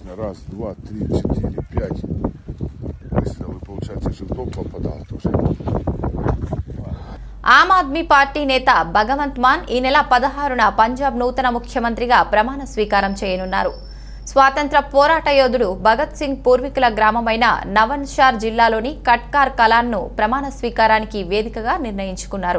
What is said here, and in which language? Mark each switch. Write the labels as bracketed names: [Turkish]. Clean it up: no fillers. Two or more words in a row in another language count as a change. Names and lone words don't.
[Russian] Раз, два, три, четыре, пять. Выстрелы, получается, животом попадал тоже. [Telugu] ఆమ్ ఆద్మీ పార్టీ నేత భగవంత్ మాన్ ఈ నెల 16న పంజాబ్ నూతన ముఖ్యమంత్రిగా ప్రమాణ స్వీకారం చేయనున్నారు. స్వాతంత్ర పోరాట యోధుడు భగత్ సింగ్ పూర్వీకుల గ్రామమైన నవన్షార్ జిల్లాలోని కట్కార్ కలాన్ను ప్రమాణ స్వీకారానికి వేదికగా నిర్ణయించుకున్నారు.